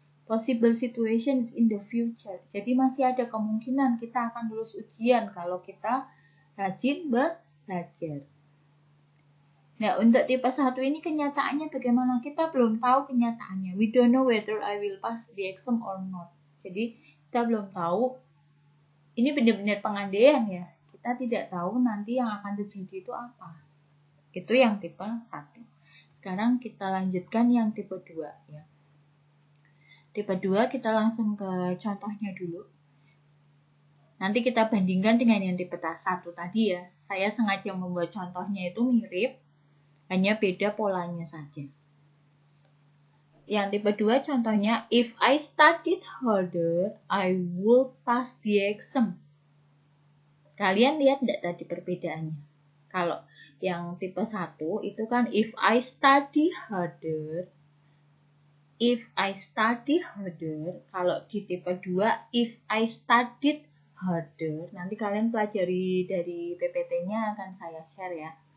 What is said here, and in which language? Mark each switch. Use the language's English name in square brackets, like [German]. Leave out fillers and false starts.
[English] Possible situations in the future. [Indonesian] Jadi masih ada kemungkinan kita akan lulus ujian kalau kita rajin belajar. Nah, untuk tipe 1 ini kenyataannya bagaimana? Kita belum tahu kenyataannya. [English] We don't know whether I will pass the exam or not. [Indonesian] Jadi kita belum tahu, ini benar-benar pengandaian ya. Kita tidak tahu nanti yang akan terjadi itu apa. Itu yang tipe 1. Sekarang kita lanjutkan yang tipe 2 ya. Tipe 2 kita langsung ke contohnya dulu. Nanti kita bandingkan dengan yang tipe 1 tadi ya. Saya sengaja membuat contohnya itu mirip, hanya beda polanya saja. Yang tipe 2 contohnya, [English] if I studied harder, I would pass the exam. [Indonesian] Kalian lihat enggak tadi perbedaannya? Kalau yang tipe 1 itu kan [English] if I study harder. If I study harder. [Indonesian] Kalau di tipe 2, [English] if I studied harder. [Indonesian] Nanti kalian pelajari dari PPT-nya akan saya share ya.